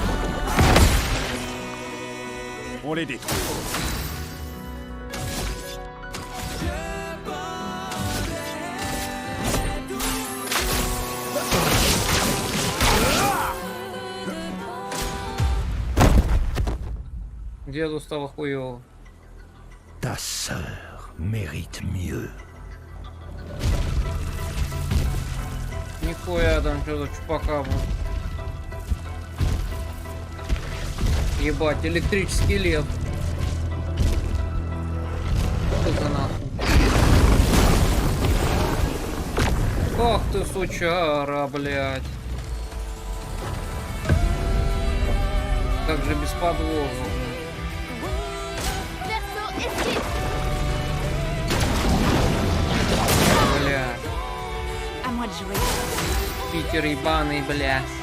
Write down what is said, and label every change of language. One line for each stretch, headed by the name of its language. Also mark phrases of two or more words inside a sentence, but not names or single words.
French: On les détruit.
Russian: Деду стало хуёво.
French: Ta sœur mérite mieux.
Russian: Нихуя там что-то чупакабра. Ебать, электрический лев. Что это нахуй? Ах ты сучара, блядь. Как же без подвоза.
French: Perso, esquive.
Russian: Бля.
French: À moi de jouer.
Russian: Питер ебаный, бля.